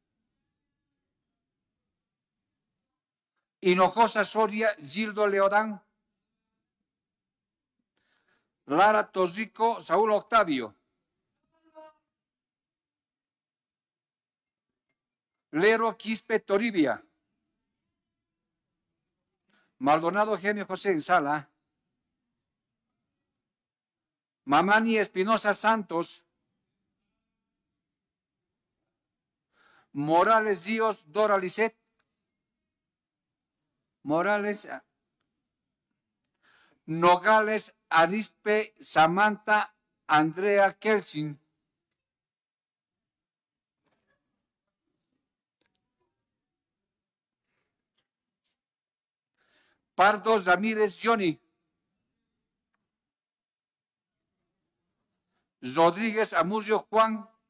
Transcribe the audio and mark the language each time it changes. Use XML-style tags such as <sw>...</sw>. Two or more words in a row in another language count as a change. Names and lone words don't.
<es>Hinojosa Soria Gildo Leodán, Lara Torrico Saúl Octavio, Lero Quispe Toribia, Maldonado Gemio José Sala, Mamani Espinosa Santos, Morales Díaz Dora Lisset, Morales Nogales Arispe Samantha Andrea Kelsin, Pardo Ramírez Johnny, Rodríguez Amurrio Juan,</es>